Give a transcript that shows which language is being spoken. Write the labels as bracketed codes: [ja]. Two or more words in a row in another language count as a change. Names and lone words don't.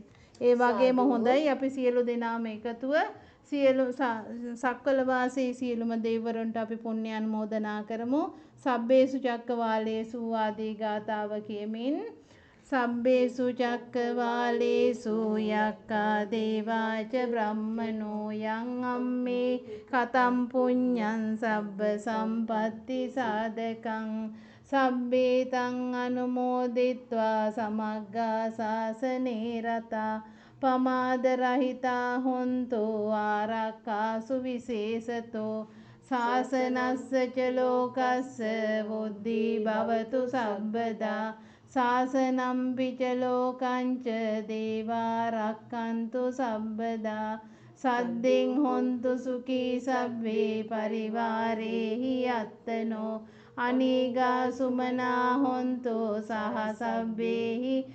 [si] ඒ වගේම හොඳයි අපි සියලු දෙනාම එකතුව සියලු සක්වල වාසී සියලුම දෙවිවරුන්ට අපි පුණ්‍ය අනුමෝදනා කරමු. [pi] සබ්බේසු චක්කවාලේසු [si] ආදී ගාතාව කියමින් [pi] සබ්බේසු චක්කවාලේසු යක්ඛා දේවාච බ්‍රහ්මනෝ යං අම්මේ කතම් පුඤ්ඤං සබ්බ සම්පatti සාධකං සබ්බේ තං අනුමෝදිත්වා සමග්ගා සාසනේ රතා පමාද රහිතා හොන්තෝ ආරක්ඛාසු විශේෂතෝ සාසනස්ස ච ලෝකස්ස බුද්ධි භවතු සබ්බදා සාසනම් පිච ලෝකංච දේවා රක්ඛන්තු සබ්බදා සද්දෙන් හොන්තු සුඛී සබ්බේ පරිවාරේහි අත්තනෝ අනීගා සුමනා හොන්තෝ සහ සබ්බේහි